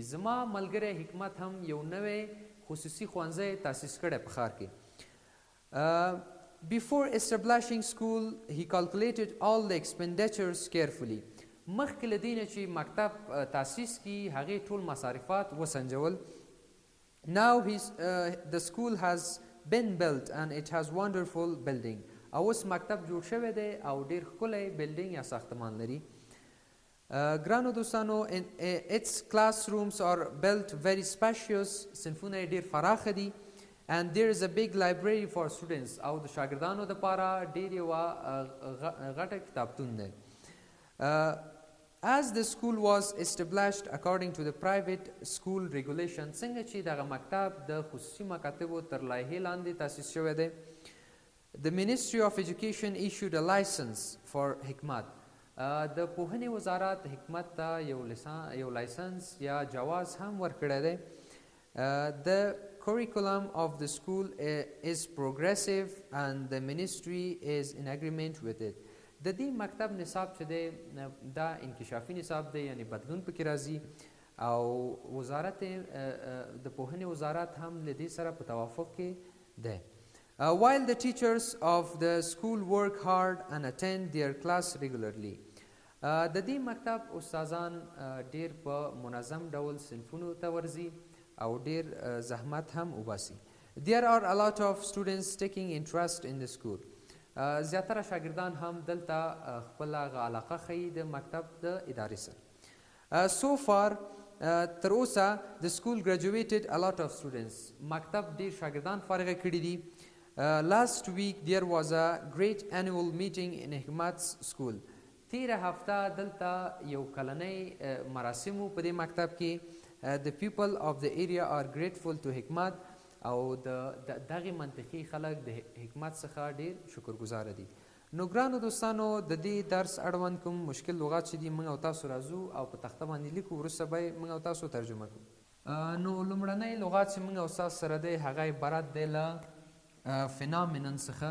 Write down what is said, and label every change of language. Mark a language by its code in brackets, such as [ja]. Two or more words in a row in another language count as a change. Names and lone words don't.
[ps] زما ملګری حکمت هم یو نوی خصوصي ښوونځی تاسیس کړی په ښار کې. [en] Before establishing school, he calculated all the expenditures carefully. [ps] مخکې له دې نه چې مکتب تاسیس کړي هغې ټول مصارفات وسنجول. [en] Now the school has been built and it has wonderful building. [ps] او اوس مکتب جوړ شوی دی او ډېر ښکلی بلډینګ یا ساختمان لري. ګرانو دوستانو [en] its classrooms are built very spacious. [ps] صنفونه یې ډېر فراخه دي. [en] And there is a big library for students. [ps] او د شاګردانو دپاره ډېر یوه غټه کتابتون دی. [en] As the school was established according to the private school regulation، [ps] څنګه چې دغه مکتب د خصوصي مکاتبو تر لایحې لاندې تاسیس شوی دی. [en] The Ministry of Education issued a license for حکمت. [ps] د پوهنې وزارت حکمت ته یو لایسنس یا جواز هم ورکړی دی. [en] The curriculum of the school is progressive and the ministry is in agreement with it. [ps] د دې مکتب نصاب چې دی دا انکشافي نصاب دی، یعنی بدلون پکې راځي او وزارت د پوهنې وزارت هم له دې سره په توافق کې دی. [en] While the teachers of the school work hard and attend their class regularly. [ps] د دې مکتب استادان ډیر په منظم ډول صنفونو ته ورځي او ډیر زحمت هم وباسي. [en] There are a lot of students taking interest in the school. [ps] زیاتره شاګردان هم دلته خپل علاقه ښیي د مکتب د ادارې سره. [en] So far [ps] تر اوسه [en] the school graduated a lot of students. [ps] مکتب ډیر شاګردان فارغه کړي دي. [en] Last week there was a great annual meeting in Hikmat's school. [ps] تیره هفته دلته یو کلنی مراسمو په دې مکتب کې. [en] The people of the area are grateful to حکمت [ps] او دغې منطقي خلک د حکمت څخه ډیر شکرګزاره دي. نو ګرانو دوستانو د دې درس اړوند کوم مشکل لغات چې دي موږ او تاسو راځو او په تخته باندې لیکو، وروسته به موږ او تاسو ترجمه کړو. نو لومړنی لغات چې موږ او تاسو سره دی هغه عبارت دی له فینامینن څخه.